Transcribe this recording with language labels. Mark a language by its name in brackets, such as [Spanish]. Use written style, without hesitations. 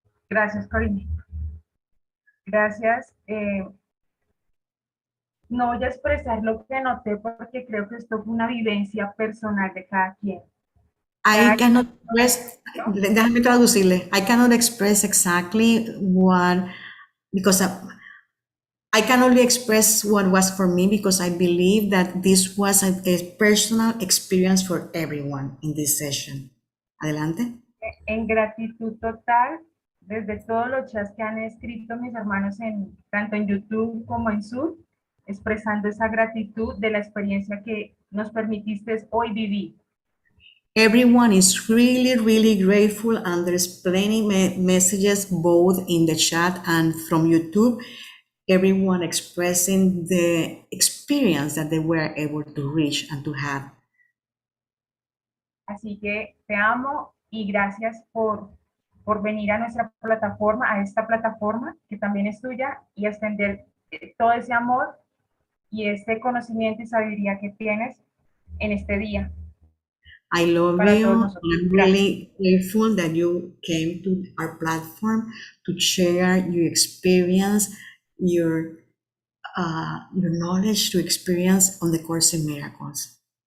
[Spanish] Gracias, Corinne. Gracias. No voy a expresar lo que noté porque creo que esto fue una vivencia personal de cada quien. [English] I cannot express, [Spanish] déjame traducirle. [English] I cannot express exactly what, because I can only express what was for me, because I believe that this was a personal experience for everyone in this session. [Spanish] Adelante. En gratitud total, desde todos los chats que han escrito mis hermanos tanto en YouTube como en Zoom, expresando esa gratitud de la experiencia que nos permitiste hoy vivir. [English] Everyone is really grateful, and there's plenty messages both in the chat and from YouTube. Everyone expressing the experience that they were able to reach and to have. [Spanish] Así que te amo y gracias por venir a nuestra plataforma, a esta plataforma que también es tuya, y extender todo ese amor y este conocimiento y sabiduría que tienes en este día. [English] I love [Spanish] Para [English] you. [Spanish] todos nosotros. [English] I'm really grateful that you came to our platform to share your experience, your knowledge, to experience on the Course in Miracles.